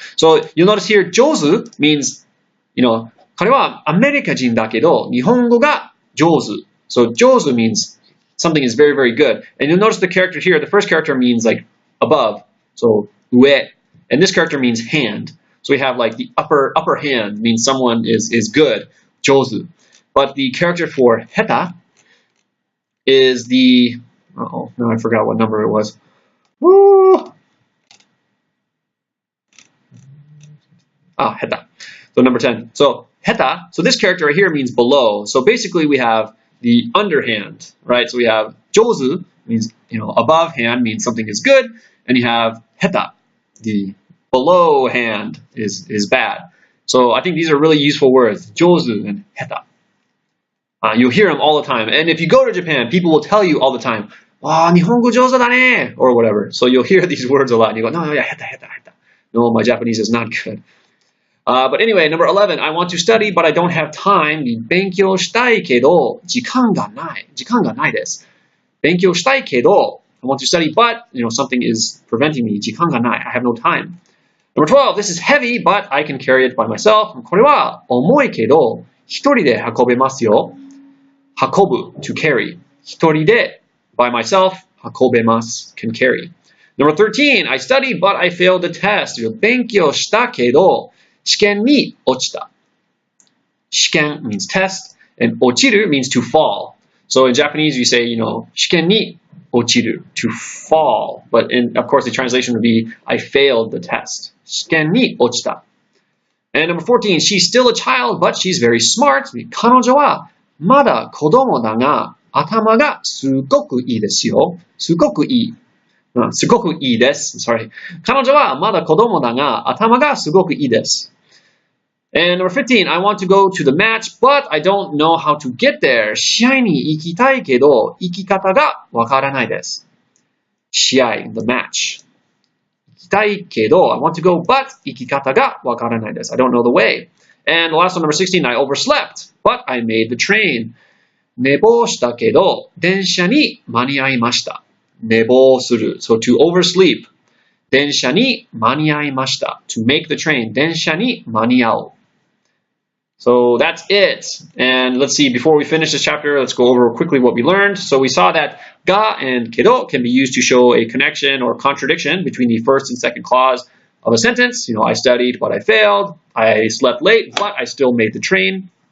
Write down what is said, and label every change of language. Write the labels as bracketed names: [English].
[English] So you'll notice here, 上手 means, [Japanese] 彼はアメリカ人だけど日本語が上手. [English] So 上手 means something is very, very good. And you'll notice the character here, the first character means like above. So 上. And this character means hand. So we have like the upper hand means someone is good, 上手. But the character for 下手 is the, now I forgot what number it was. Woo! 下手.So number 10. So 下手, so this character right here means below. So basically we have the underhand, right? So we have 上手 means, above hand means something is good. And you have 下手, the below hand is bad. So I think these are really useful words, 上手 and 下手. You'll hear them all the time. And if you go to Japan, people will tell you all the time, [Japanese] 日本語上手だね, [English] or whatever. So you'll hear these words a lot. And you go, no, yeah, 下手, 下手, 下手. No, my Japanese is not good. But anyway, number 11, I want to study, but I don't have time. [Japanese] 勉強したいけど時間がない。時間がないです。勉強したいけど [English] I want to study, but something is preventing me. [Japanese] 時間がない. [English] I have no time. Number 12, this is heavy, but I can carry it by myself. [Japanese] これは重いけど一人で運べますよ。 [English] 運ぶ to carry. [Japanese] 一人で [English] by myself [Japanese] 運べます [English] can carry. Number 13, I studied, but I failed the test. [Japanese] 勉強したけど試験に落ちた. [English] 試験 means test, and 落ちる means to fall. So in Japanese, you say, [Japanese] 試験に落ちる [English] to fall. But of course, the translation would be, I failed the test. [Japanese] 試験に落ちた. [English] And number 14, she's still a child, but she's very smart. [Japanese] 彼女はまだ子供だが、頭がすごくいいですよ。すごくいい。すごくいいです。 [English] Sorry. [Japanese] 彼女はまだ子供だが、頭がすごくいいです。 [English] And number 15, I want to go to the match, but I don't know how to get there. [Japanese] 試合に行きたいけど、行き方がわからないです。 [English] 試合、the match. [Japanese] 行きたいけど、 [English] I want to go, but [Japanese] 行き方がわからないです。 [English] I don't know the way. And the last one, number 16, I overslept, but I made the train. [Japanese] 寝坊したけど、電車に間に合いました。 [English] 寝坊する。So to oversleep. [Japanese] 電車に間に合いました。 [English] To make the train. [Japanese] 電車に間に合う。 [English] So that's it. And let's see, before we finish this chapter, let's go over quickly what we learned. So we saw that ga and kedo can be used to show a connection or contradiction between the first and second clause of a sentence. I studied, but I failed. I slept late, but I still made the train.